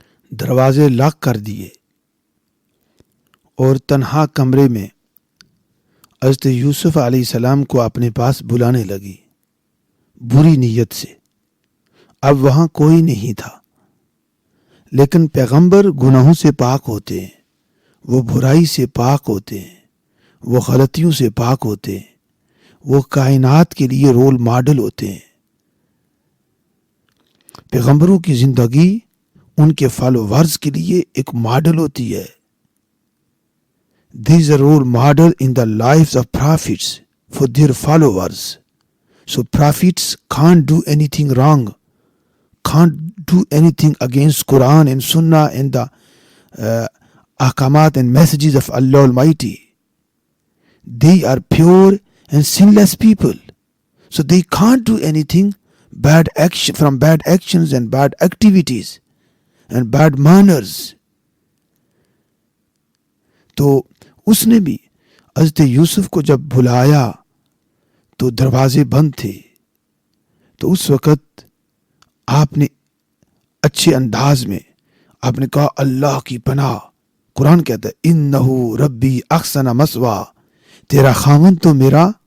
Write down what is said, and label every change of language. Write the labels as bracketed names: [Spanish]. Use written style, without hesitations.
[Urdu] دروازے لاک کر دیے اور تنہا کمرے میں حضرت یوسف علیہ السلام کو اپنے پاس بلانے لگی بری نیت سے۔ اب وہاں کوئی نہیں تھا، لیکن پیغمبر گناہوں سے پاک ہوتے ہیں، وہ برائی سے پاک ہوتے ہیں، وہ غلطیوں سے پاک ہوتے ہیں، وہ کائنات کے لیے رول ماڈل ہوتے ہیں۔ پیغمبروں کی زندگی ان کے فالوورز کے لیے ایک ماڈل ہوتی ہے۔ [English] There is a role model in the lives of prophets for their followers. So prophets can't do anything wrong, can't do anything against Quran and Sunnah and the ahkamat and messages of Allah Almighty. They are pure and sinless people. So they can't do anything from bad actions and bad activities and bad manners. [Urdu] تو اس نے بھی حضرت یوسف کو جب بلایا تو دروازے بند تھے، تو اس وقت آپ نے اچھے انداز میں آپ نے کہا اللہ کی پناہ۔ قرآن کہتا ہے [Arabic] انہو ربی احسن مثوا، [Urdu] تیرا خاوند تو میرا